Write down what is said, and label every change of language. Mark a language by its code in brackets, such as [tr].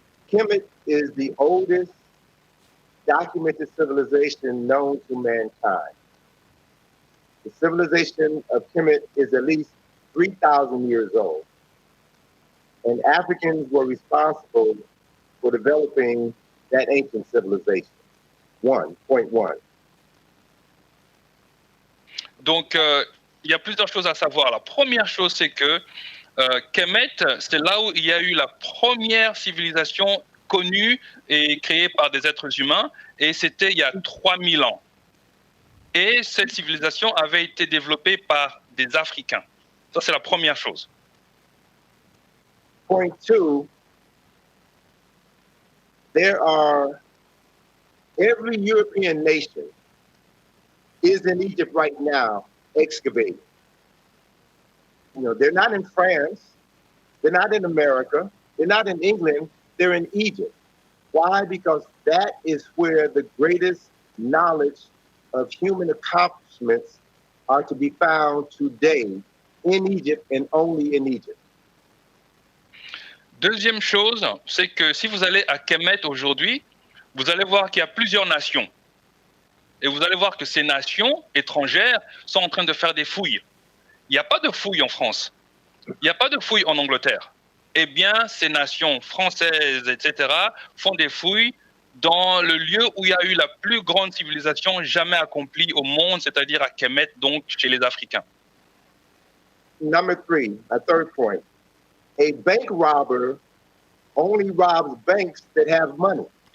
[en] Kemet is the oldest documented civilization known to mankind. The civilization of Kemet is at least 3,000 years old. And Africans were responsible for developing that ancient civilization. Point one. [fr] Donc, il y a plusieurs choses à savoir. La première chose, c'est que Kemet, c'est là où il y a eu la première civilisation connue et créée par des êtres humains, et c'était il y a 3000 ans. Et cette civilisation avait été développée par des Africains. Ça, c'est la première chose. [en] Point two, every European nation is in Egypt right now excavating. You know, they're not in France, they're not in America, they're not in England, they're in Egypt. Why? Because that is where the greatest knowledge of human accomplishments are to be found today, in Egypt and only in Egypt. [fr] Deuxième chose, c'est que si vous allez à Kemet aujourd'hui, vous allez voir qu'il y a plusieurs nations. Et vous allez voir que ces nations étrangères sont en train de faire des fouilles. Il n'y a pas de fouilles en France. Il n'y a pas de fouilles en Angleterre. Eh bien, ces nations françaises, etc., font des fouilles dans le lieu où il y a eu la plus grande civilisation jamais accomplie au monde, c'est-à-dire à Kemet, donc chez les Africains. [en] Number three, a third point. A bank robber only robs banks that have money.